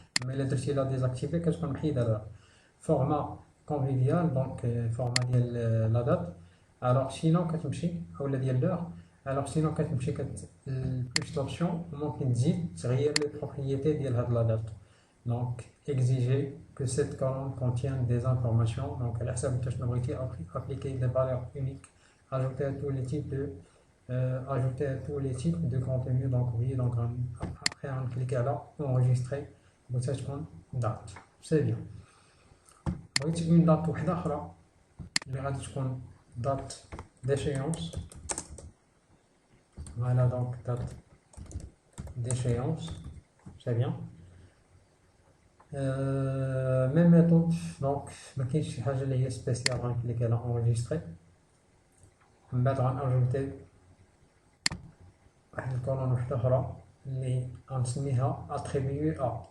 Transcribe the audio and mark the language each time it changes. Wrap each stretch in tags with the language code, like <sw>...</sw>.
<ar>mais الا درتي لا ديزاكتيفي كتكون محيده لها. فورما كونفيفيال دونك فورما ديال لا دات. الوغ سينو كتمشي اولا ديال لور. الوغ سينو كتمشي بلوس دوبسيون ممكن تزيد تغير لي بروبريتي ديال هاد لا دات.</ar> <fr>دونك exiger que cette colonne contienne des informations. Donc</fr> <ar>على حسب انت شنو بغيتي</ar> <fr>appliquer des valeurs uniques, ajouter à tous les types de ajouter à tous les types de contenu. Donc oui, donc après on clique là enregistrer</fr> <ar>بغيتها تكون</ar> <fr>date. C'est bien.</fr> <ar>بغيت</ar> <fr>une date</fr> <ar>وحده اخرى اللي غادي تكون</ar> <fr>date d'échéance. Voilà, donc date d'échéance. C'est bien. Même méthode, donc</fr> <ar>ما كاينش شي حاجه اللي هي سبيسيال. غنكليك على enregistrer. من بعد غنأجوتي واحد الكولون وحده اخرى اللي غنسميها attribuer à.</ar>